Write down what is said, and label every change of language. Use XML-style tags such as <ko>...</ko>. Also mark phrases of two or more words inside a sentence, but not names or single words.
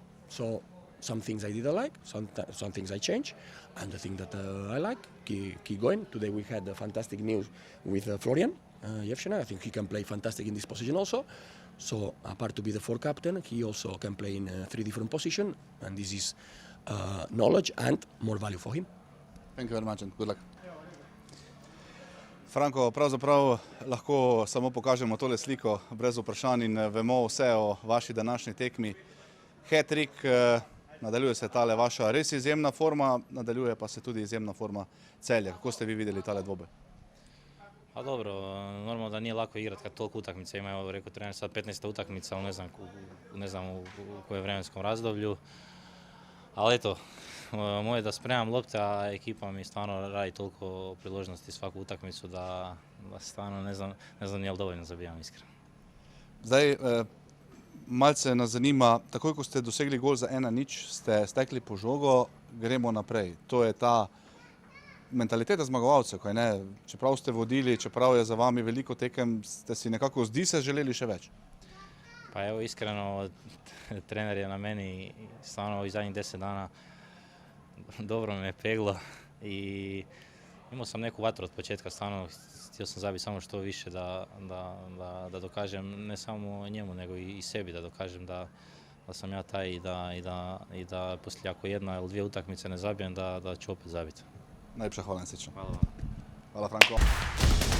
<en>So some things I didn't like, some things I change, and the thing that I like, keep going. Today we had fantastic news with Florian Jevshina. I think he can play fantastic in this position also. So apart to be the 4 captain, he also can play in 3 different positions, and this is knowledge and more value for him. Thank you very much and good luck.</en> <sl>Franko, pravzaprav lahko samo pokažemo tole sliko brez vprašanj in vemo vse o vaši današnji tekmi. Hat-trick, nadaljuje se tale vaša res izjemna forma, nadaljuje pa se tudi izjemna forma Celja. Kako ste vi videli tale dvoboj?</sl> <hr>Pa dobro, normalno da nije lako igrati kad toliko utakmica ima, evo rekao trener sad 15. utakmica, ali ne znam u kojem vremenskom razdoblju. Ali eto, moje da spremam lopte, a ekipa mi stvarno radi toliko priložnosti svaku utakmicu da stvarno ne znam je li dovoljno zabijam iskreno.</hr> <sl>Zdaj, malce nas zanima, takoj ko ste dosegli gol za 1-0, ste stekli po žogo, gremo naprej. To je ta mentaliteta zmagovalcev, kaj ne? Čeprav ste vodili, čeprav je za vami veliko tekem, ste si nekako zdi se želeli še več.</sl> <hr>Pa evo iskreno, trener je na meni stvarno ovih zadnjih 10 dana dobro me peglo i imao sam neku vatru od početka, stvarno htio sam zabiti samo što više da dokažem ne samo njemu nego i sebi, da dokažem da sam ja taj i da poslije ako 1 ili 2 utakmice ne zabijem da ću opet zabiti.</hr> <sl>Najlepša hvala, Srečno. Hvala vam. Hvala, Franko.</sl>